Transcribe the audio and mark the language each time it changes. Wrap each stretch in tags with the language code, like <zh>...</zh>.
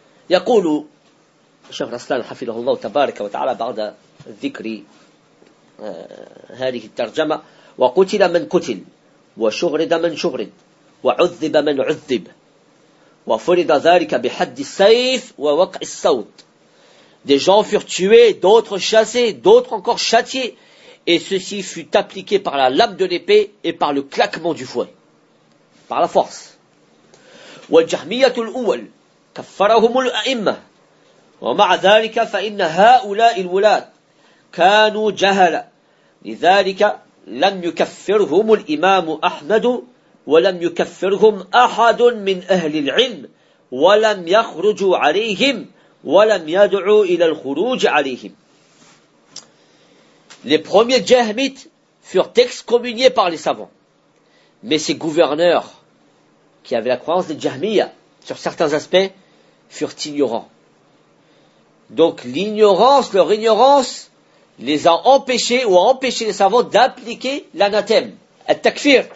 <ar>يقول شيخ رسلان حفظه الله تبارك وتعالى بعد ذكر هذه الترجمة وقتل من قتل وشغرد من شغرد وعذب من عذب وفرد ذلك بحد السيف ووقع الصوت.</ar> <fr>Des gens furent tués, d'autres chassés, d'autres encore châtiés, et ceci fut appliqué par la lame de l'épée et par le claquement du fouet, par la force.</fr> <ar>والجهمية الأول كفرهم الأئمة ومع ذلك فإن هؤلاء الولاة كانوا جهلا لذلك لم يكفرهم الإمام أحمد ولم يكفرهم أحد من أهل العلم ولم يخرجوا عليهم ولم يدعوا إلى الخروج عليهم.</ar> <fr>Les premiers jahmites furent excommuniés par les savants, mais ces gouverneurs qui avaient la croyance des jahmiya sur certains aspects furent ignorants. Donc l'ignorance, leur ignorance, les a empêchés ou a empêché les savants d'appliquer l'anathème, al-takfir.</fr>